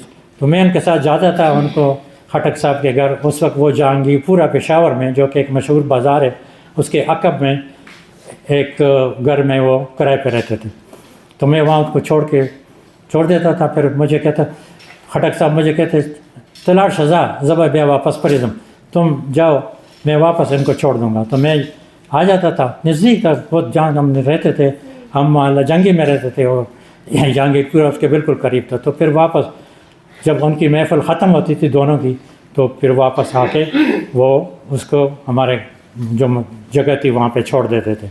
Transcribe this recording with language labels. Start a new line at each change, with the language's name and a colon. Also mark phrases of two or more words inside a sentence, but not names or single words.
Urdu: تو میں ان کے ساتھ جاتا تھا ان کو خٹک صاحب کے گھر. اس وقت وہ جہانگیر پورا پشاور میں, جو کہ ایک مشہور بازار ہے, اس کے عقب میں ایک گھر میں وہ کرائے پہ رہتے تھے. تو میں وہاں ان کو چھوڑ دیتا تھا. پھر مجھے کہتا خٹک صاحب مجھے کہتے
Pashto: تلاش شزا زبا بیا واپس پریزم,
Urdu: تم جاؤ میں واپس ان کو چھوڑ دوں گا. تو میں آ جاتا تھا, نزدیک تھا بہت, جہاں ہم رہتے تھے ہم جنگی میں رہتے تھے اور جہانگیر پورا اس کے بالکل قریب تھا. تو پھر واپس جب ان کی محفل ختم ہوتی تھی دونوں کی, تو پھر واپس آ کے وہ اس کو ہمارے جو جگہ تھی وہاں پہ چھوڑ دیتے تھے.